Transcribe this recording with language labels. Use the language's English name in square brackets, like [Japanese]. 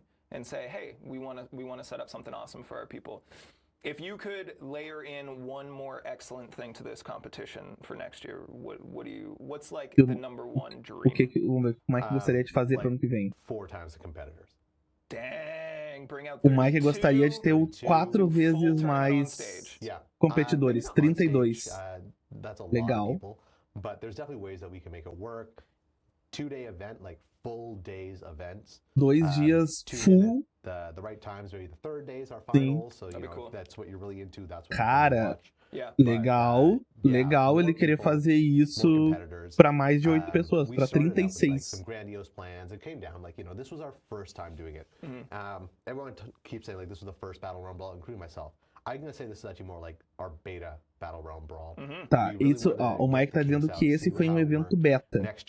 [English] And say, hey, we want to set up something awesome for our people. If you could layer in one more excellent thing to this competition for next year, what's like the number one dream? [Portuguese] Como é que gostaria de fazer para o ano que vem? [English] 4 times the competitors. Dang, bring out [Portuguese] o Mike gostaria de ter 4 vezes mais competidores, 32. Legal. [English] But there's definitely ways that we can make it work. 2-day event, like full days events. [Portuguese] 2 dias full. [English] The right times, maybe the third days are finals, so you know, if that's what you're really into, that's what [Portuguese] Cara, legal, legal ele querer fazer isso para mais de 8 pessoas, para 36. [English] Some grandiose plans. It came down like, you know, this was our first time doing it. Everyone keeps saying like this was the first Battle Realm Brawl, including myself. I'm gonna say this is actually more like our beta Battle Realm Brawl. [Portuguese] Tá, isso, ó, o Mike tá dizendo que esse foi um evento beta.